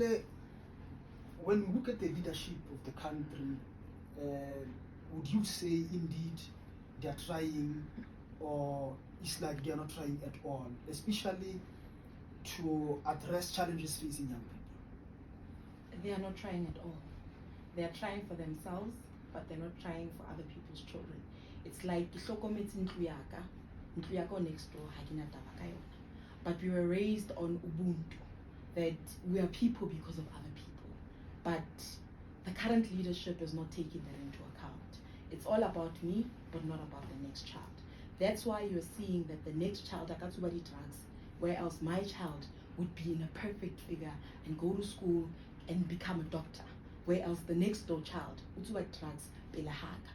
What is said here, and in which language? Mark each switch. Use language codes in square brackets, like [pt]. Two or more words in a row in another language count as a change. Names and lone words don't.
[en] Nkele, when we look at the leadership of the country, would you say indeed they are trying, or it's like they are not trying at all, especially to address challenges facing young people? They are not trying at all. They are trying for themselves, but they're not trying for other people's children. It's like [st] ntlo yaka [en] next door [st] ha kena taba ka yona. [en] But we were raised on Ubuntu, that we are people because of other people. But the current leadership is not taking that into account. It's all about me, but not about the next child. That's why you're seeing that the next child, akatsubadi drugs, where else my child would be in a perfect figure and go to school and become a doctor, where else the next door child, utsubadi drugs, belahaka.